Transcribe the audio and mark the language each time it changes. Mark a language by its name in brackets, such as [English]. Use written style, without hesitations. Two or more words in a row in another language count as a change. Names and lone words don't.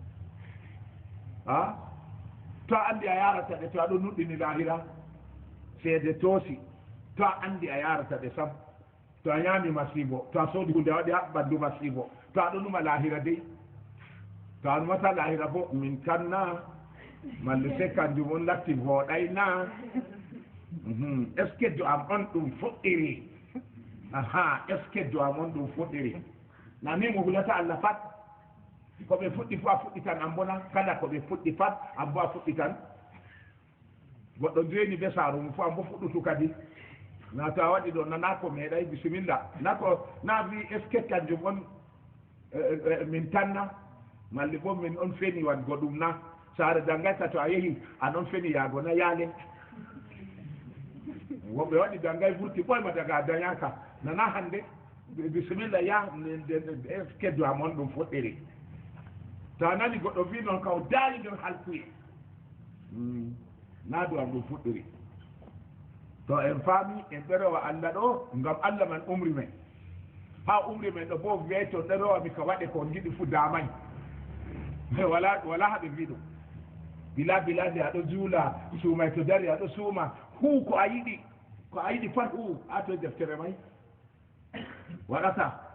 [Fula] a to a anndi a yarata ɗe to aɗo nuɗɗini lahira seede toosi to a anndi a yarata ɗe sam to a ñaami masibo to a soodi hunde a waɗi ha ɓanndu masibo to aɗo numa lahira dey to a numata lahira bo min kanna malle se kanjum on latti vooɗayna [French] est ce que [Fula] do am on ɗum fuɗɗiri aha [French] est ce que [Fula] do am on ɗum fuɗɗiri nani mo hulata Allah pat ko ɓe fuɗɗi fo a fuɗɗi tan an bona kala ko ɓe fuɗɗi pat an bo a fuɗɗi tan goɗɗo jeeni be saaru mum fo an bo fuɗɗutu kadi na to a waɗi ɗo nana ko meeɗay bisimilla na wi [French] est ce que [Fula] kanjum on min tanna malli bo min on feni wadgo ɗum na saare dangayta to a yehi an on feni yaago na yaalen woɓe waɗi dangay vurti ɓoyma daga dañaka nana hannde bisimilla ya [French] est ce que [Fula] do am on ɗum fuɗɗiri to a nani goɗɗo wi noon kaw daari nder halkuye na do am ɗum fuɗɗiri to en faami en ɗerowa Allah ɗo ngam Allah man umri men ha umri men ɗo bo wiye to ɗerowa mi ka waɗe ko jiɗi fu damay wala haɓe mbi ɗum bila nde aɗo juula suumay to dari aɗo suuma huu ko a yiɗi pat huu ha to deftere may waɗata